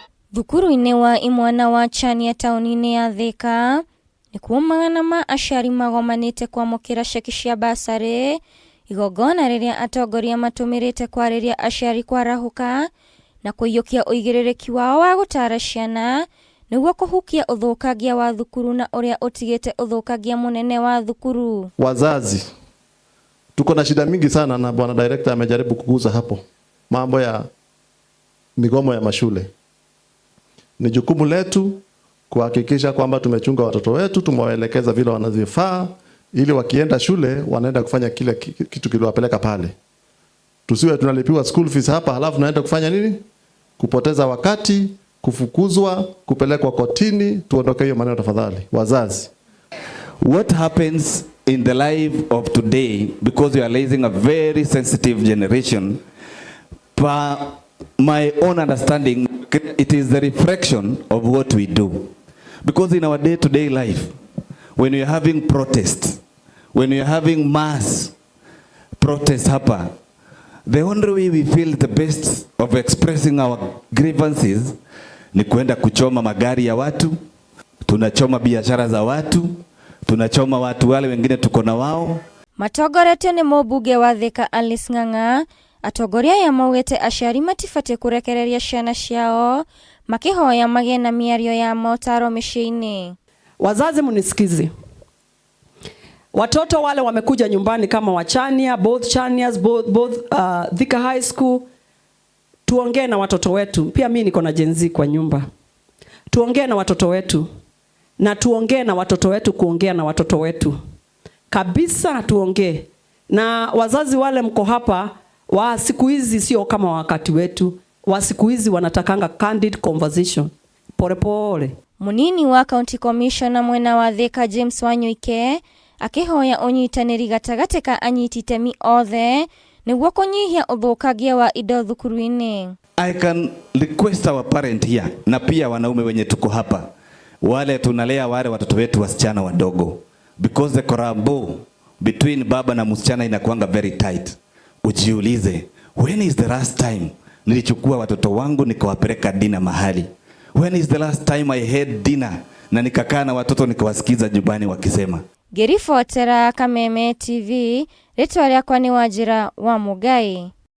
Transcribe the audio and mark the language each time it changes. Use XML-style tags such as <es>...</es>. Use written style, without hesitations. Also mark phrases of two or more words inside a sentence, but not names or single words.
<ki>Thukuru-inĩ wa imwana wa Chania taũni-inĩ ya Thika nĩ kumagana ma aciari magomanĩte kwamũkĩra ceki cia basarĩ, igongona rĩrĩa atongoria matũmĩrĩte kwarĩria aciari kwarahũka na kũiyũkia ũigĩrĩrĩki wao wa gũtara ciana nĩguo kũhukia ũthũkangia wa thukuru na ũrĩa ũtigĩte ũthũkangia mũnene wa thukuru.</ki> <sw>Wazazi tuko na shida mingi sana, na bwana director amejaribu kuguza hapo mambo ya migomo ya mashule. Ni jukumu letu kuhakikisha kwamba tumechunga watoto wetu, tumewaelekeza vile wanavyofaa, ili wakienda shule wanaenda kufanya kile kitu kiliwapeleka pale. Tusiwe tunalipiwa</sw> <en>school fees</en> <sw>hapa halafu tunaenda kufanya nini? Kupoteza wakati, kufukuzwa, kupelekwa kotini. Tuondoke hiyo maneno tafadhali wazazi.</sw> <en>What happens in the life of today, because we are raising a very sensitive generation, by my own understanding, it is the reflection of what we do. Because in our day-to-day life, when we are having protests, when we are having mass protests happen, the only way we feel the best of expressing our grievances</en> <sw>ni kuenda kuchoma magari ya watu, tunachoma biashara za watu, tunachoma watu wale wengine tuko na wao.</sw> <ki>Matongoretio nĩ mũmbunge wa Thika Alice Ng'ang'a, atongoria ya maugĩte aciari matifatiĩ kũrekereria ciana ciao, makihoya magĩe na mĩario ya motaro mĩciĩ-inĩ.</ki> <sw>Wazazi mnisikize. Watoto wale wamekuja nyumbani kama wachania,</sw> <en>both Chanias, both Thika High School.</en> <sw>Tuongee na watoto wetu. Pia mimi niko na Gen Z kwa nyumba. Tuongee na watoto wetu. Na tuongee na watoto wetu kuongea na watoto wetu. Kabisa tuongee. Na wazazi wale mko hapa, wa siku hizi sio kama wakati wetu. Wa siku hizi wanatakanga</sw> <en>candid conversation.</en> <sw>Pole pole.</sw> <ki>Munini wa County Commissioner mwena wa Thika James Wanyuike akihoya ũnyitanĩri gatagatĩ ka anyiti itemi othe nĩguo kũnyihia ũthũkangia wa indo thukuru-inĩ.</ki> <en>I can request our parent here</en> <sw>na pia wanaume wenye tuko hapa, wale tunalea wale watoto wetu wasichana wadogo,</sw> <en>because the collabo between</en> <sw>baba na msichana inakuanga</sw> <en>very tight.</en> <sw>Ujiulize,</sw> <en>when is the last time</en> <sw>nilichukua watoto wangu nikawapeleka dinner mahali?</sw> <en>When is the last time I had dinner</en> <sw>na nikakaa na watoto nikawasikiza nyumbani wakisema?</sw> <ki>Ngĩribotera Kameme TV, rĩtwa rĩakwa nĩ Wanjĩra wa Mũgai.</ki>